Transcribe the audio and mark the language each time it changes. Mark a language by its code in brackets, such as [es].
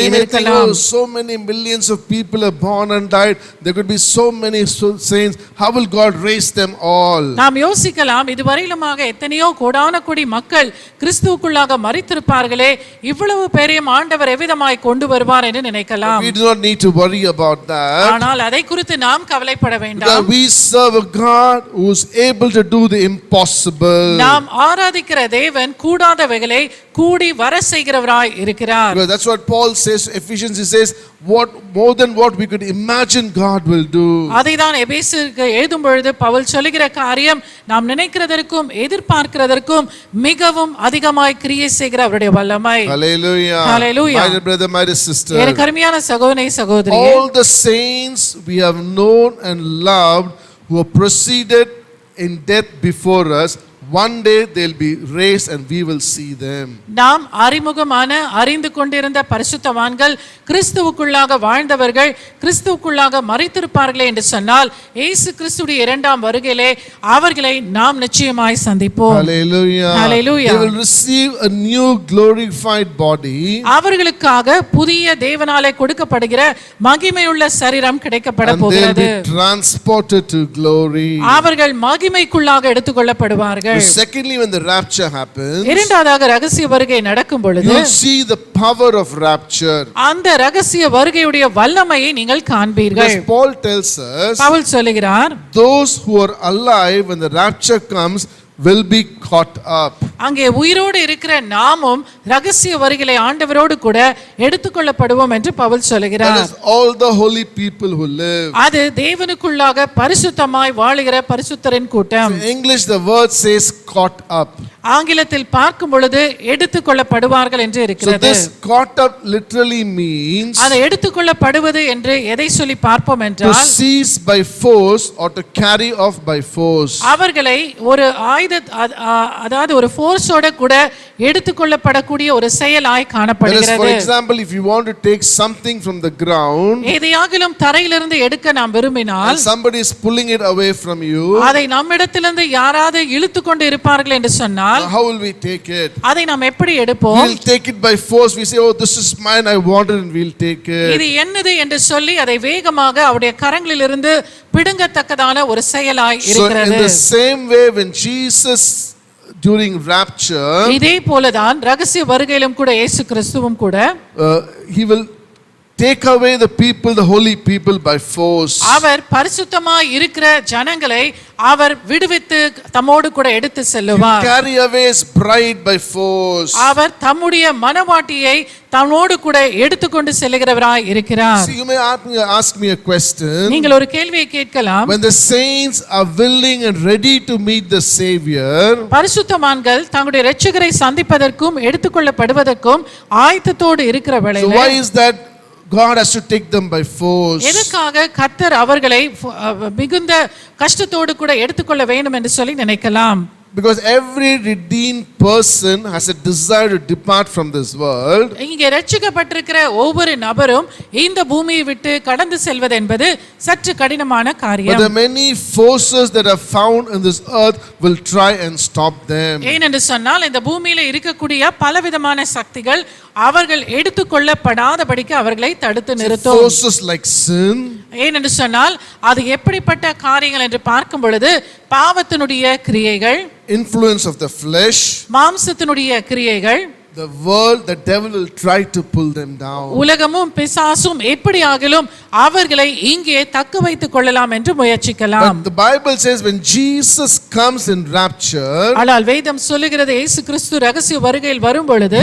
[en] We may think, [ta] இருக்கலாம். [en] oh, so many millions of people are born and died. There could be so many saints. How will God raise them all? [ta] நாம் யோசிக்கலாம், இதுவரையிலுமாக எத்தனையோ கோடான கோடி மக்கள் கிறிஸ்துவுக்குள்ளாக மரித்திருப்பார்களே, இவ்வளவு பேரையும் ஆண்டவர் எவ்விதமாய் கொண்டு வருவார் என்று நினைக்கலாம். [en] We do not need to worry about that. [ta] ஆனால் அதை குறித்து நாம் கவலைப்பட [en] Because [ta] வேண்டாம். [en] we serve a God who is able to do the impossible. [ta] நாம் ஆராதிக்கிற தேவன் கூடாதவைகளை கூடி வர செய்கிறவராய் இருக்கிறார். [en] Because that's what Paul says, Ephesians, he says, what more than what we could imagine God will do. [ta] அதைதான் எபேசியருக்கு எழுதும் பொழுது பவுல் சொல்லுகிற காரியம், நாம் நினைக்கிறதற்கும் எதிர்பார்க்கிறதற்கும் மிகவும் அதிகமாய் கிரியை செய்கிற அவருடைய வல்லமை. [en] Hallelujah. Hallelujah. My dear brother, my dear sister. [ta] எனக்கு அருமையான சகோதரனே சகோதரியே, [en] All the saints we have known and loved who have proceeded in death before us, one day they'll be raised and we will see them. [ta] நாம் அறிந்து கொண்டிருந்த பரிசுத்தவான்கள், கிறிஸ்துவுக்குள்ளாக வாழ்ந்தவர்கள் கிறிஸ்துவுக்குள்ளாக மரித்திருப்பார்களே என்று சொன்னால், இயேசு கிறிஸ்துவின் இரண்டாம் வருகையிலே அவர்களை நாம் நிச்சயமாய் சந்திப்போம். [en] Hallelujah. Hallelujah. They will receive a new glorified body. [ta] அவர்களுக்காக புதிய தேவனாலே கொடுக்கப்படுகிற மகிமையுள்ள சரீரம் கிடைக்கப்பட [en] And they'll [ta] போகிறது. [en] be transported to glory. [ta] அவர்கள் மகிமைக்குள்ளாக எடுத்துக்கொள்ளப்படுவார்கள். [en] Secondly, when the rapture happens, [ta] இரண்டாவதாக ரகசிய வருகை நடக்கும் பொழுது [en] you'll see the power of rapture. [ta] அந்த ரகசிய வருகையுடைய வல்லமையை நீங்கள் காண்பீர்கள். [en] Because Paul tells us, [ta] Pavul சொல்லுகிறார், [en] those who are alive when the rapture comes will be caught up. [ta] அங்கே உயிரோடு இருக்கிற நாமும் ரகசிய வருகையிலே ஆண்டவரோடு கூட எடுத்துக்கொள்ளப்படுவோம் என்று பவுல் சொல்லுகிறார். [en] That is all the holy people who live. [ta] அது தேவனுக்குள்ளாக பரிசுத்தமாய் வாழுகிற பரிசுத்தரின் கூட்டம். [en] In English the word says caught up. [ta] ஆங்கிலத்தில் பார்க்கும் பொழுது எடுத்துக்கொள்ளப்படுவார்கள் என்று [en] So [ta] இருக்கிறது. [en] this caught up literally means [ta] அதை எடுத்துக்கொள்ளப்படுவது என்று எதை சொல்லி பார்ப்போம் [en] to [ta] என்றால், [en] seize by force or to carry off by force. [ta] அவர்களை ஒரு அதாவது ஒரு ஃபோர்ஸோட கூட எடுத்துக்கொள்ளப்படக்கூடிய ஒரு செயலாய் [en] That is, [ta] காணப்படுகிறது. [en] for example, if you want to take something from the ground [ta] எதையாகிலும் தரையிலிருந்து எடுக்க நாம் விரும்பினால், [en] and somebody is pulling it away from you, [ta] அதை நம்மிடத்திலிருந்து யாராவது இழுத்து கொண்டு இருப்பார்கள் என்று சொன்னால், [en] how will we take it? [ta] அதை நாம் எப்படி எடுப்போம்? [en] We'll take it by force. We say, oh, this is mine, I want it, and we'll take it. [ta] இது என்னது என்று சொல்லி அதை வேகமாக அவருடைய கரங்களிலிருந்து பிடுங்கத்தக்கதான ஒரு செயலாய் [en] So in [ta] இருக்கிறது. [en] the same way, when Jesus during rapture, [ta] இதே போலதான் ரகசிய வருகையிலும் கூட இயேசு கிறிஸ்துவும் கூட [en] he will take away the people, the holy people, by force. [ta] அவர் பரிசுத்தமாய் இருக்கிற ஜனங்களை அவர் விடுவித்து தம்மோடு கூட எடுத்து [en] He [ta] செல்லுவார். [en] carry away his bride by force. [ta] அவர் தம்முடைய மனவாட்டியை தன்னோடு கூட எடுத்துக்கொண்டு செல்கிறவராய் இருக்கிறார். [en] See, you may ask me a question. [ta] நீங்கள் ஒரு கேள்வியை கேட்கலாம். [en] When the saints are willing and ready to meet the Savior, [ta] பரிசுத்தவான்கள் தங்களுடைய இரட்சகரை சந்திப்பதற்கும் எடுத்துக்கொள்ளப்படுவதற்கும் ஆயத்தத்தோடு இருக்கிற [en] so [ta] வேளையிலே, [en] why is that God has to take them by force? [ta] எதுக்காக கர்த்தர் அவர்களை மிகுந்த கஷ்டத்தோடு கூட எடுத்துக்கொள்ள வேண்டும் என்று சொல்லி நினைக்கலாம்? [en] Because every redeemed person has a desire to depart from this world. [ta] இங்கே ரட்சிக்கப்பட்டிருக்கிற ஒவ்வொரு நபரும் இந்த பூமியை விட்டு கடந்து செல்வது என்பது சற்று கடினமான [en] But [ta] காரியம். [en] the many forces that are found in this earth will try and stop them. [ta] ஏனென்று சொன்னால், இந்த பூமியில இருக்கக்கூடிய பலவிதமான சக்திகள் அவர்கள் எடுத்துக்கொள்ளப்படாதபடிக்கு அவர்களை தடுத்து நிறுத்தும். [en] Forces like sin, [ta] ஏனென்று சொன்னால், அது எப்படிப்பட்ட காரியங்கள் என்று பார்க்கும் பொழுது, பாவத்தினுடைய கிரியைகள், [en] influence of the flesh, [ta] மாம்சத்தினுடைய கிரியைகள், [en] the world, the devil will try to pull them down. [ta] உலகமும் பிசாசும் எப்படியாகிலும் அவர்களை இங்கே தக்க வைத்துக் கொள்ளலாம் என்று முயற்சிக்கலாம். [en] But the Bible says when Jesus comes in rapture, [ta] ஆனால் வேதம் சொல்லுகிறது, இயேசு கிறிஸ்து ரகசிய வருகையில் வரும் பொழுது